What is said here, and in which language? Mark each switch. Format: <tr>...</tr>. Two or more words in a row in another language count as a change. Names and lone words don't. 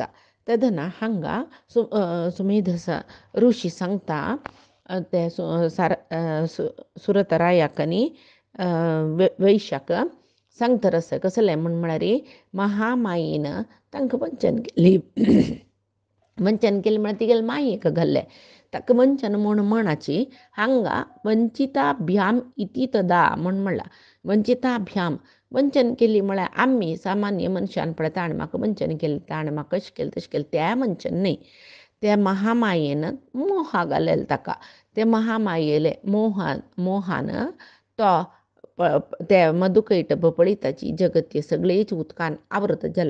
<kok>तेदना हांगा सुमेधस ऋषी सांगता ते सुरतरायाक आनी वैश्याक सांगता रस कसलें म्हळ्यार महामायेन तांकां वंचन केली. वंचन केलें म्हळ्यार तिगेले मायेक घाल्लें. ताका वंचन म्हणाची हांगा</kok> <sa>वंचिताभ्याम इति</sa> <kok>तदा म्हणला. वंचिताभ्याम वंचन केली म्हळ्यार आमी सामान्य मनशान पळय ताणें म्हाका वंचन केलें ताणें म्हाका अशें केलें तशें केलें तें वंचन न्ही. त्या महामायेन मोहा घालेले ताका. ते महामायेले मोहान तो त्या मधुकैट बपळिताची जगत सगळेच उदकान आवृत जाला.</kok>